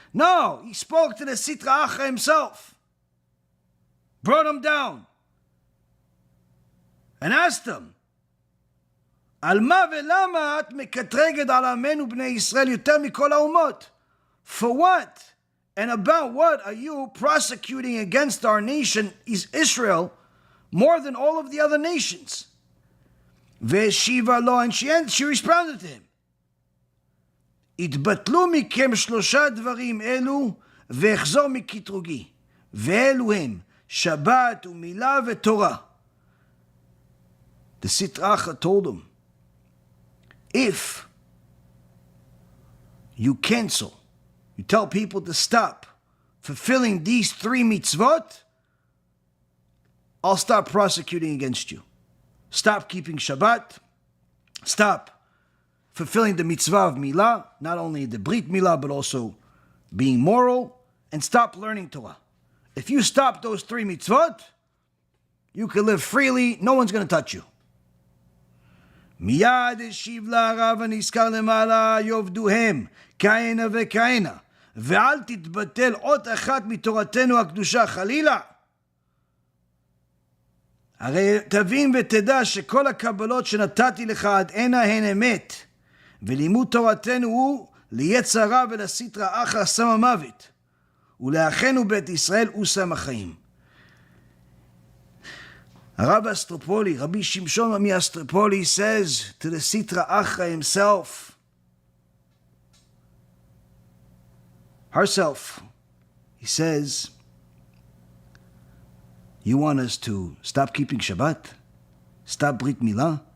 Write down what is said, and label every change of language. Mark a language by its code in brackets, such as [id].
[en] No, he spoke to the Sitra Achra himself, brought him down, and asked him, [he] על מה ולמה את מקטרגת על עמנו בני ישראל יותר מכל האומות? [en] For what and about what are you prosecuting against our nation, is Israel, more than all of the other nations? [he] והשיבה לו, [en] and she responded to him, [he] התבטלו מכם שלושה דברים אלו ואחזור מקטרוגי, ואלו הם שבת ומילה ותורה. [en] The Sitra Achra told him, if you cancel, you tell people to stop fulfilling these 3 mitzvot, I'll stop prosecuting against you. Stop keeping Shabbat, stop fulfilling the mitzvah of Milah, not only the Brit Milah, but also being moral, and stop learning Torah. If you stop those 3 mitzvot, you can live freely, no one's going to touch you. [he] מיד השיב לה הרב הנזכר למעלה, יעבדוהם כהנה וכהנה, ואל תתבטל אות אחת מתורתנו הקדושה חלילה. הרי תבין ותדע שכל הקבלות שנתתי לך עד הנה הן אמת, ולימוד תורתנו הוא ליצר רע ולסטרא אחרא סם המוות, ולאחינו בית ישראל הוא סם החיים. [en] Rabbi Astropoli, Rabbi Shimshon Ami Astropoli says to the Sitra Achra himself, herself, he says, you want us to stop keeping Shabbat? Stop Brit Milah?